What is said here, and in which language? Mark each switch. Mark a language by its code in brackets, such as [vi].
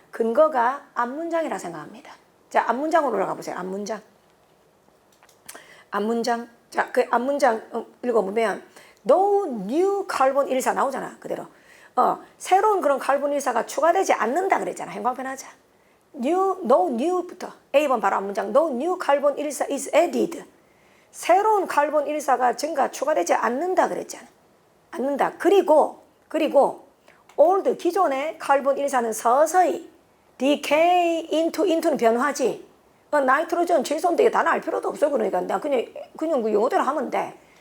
[ko] 근거가 앞문장이라 생각합니다. 자, 앞문장으로 올라가 보세요. 앞문장. 앞문장. 자, 그 앞문장 읽어보면 [en] No new carbon 14 [ko] 나오잖아, 그대로. 새로운 그런 칼본 14가 추가되지 않는다 그랬잖아. 행방편 하자. [en] no new부터 [ko] A번 바로 앞문장 [en] No new carbon 14 is added. [ko] 새로운 칼본 14가 증가 추가되지 않는다 그랬잖아. 않는다. 그리고 old 기존의 칼본 14는 서서히 [en] decay into [ko] 는 변화지. 나이트로존 질소인데 이게 다 알 필요도 없어. 그러니까 나 그냥 그 용어대로 하면 돼.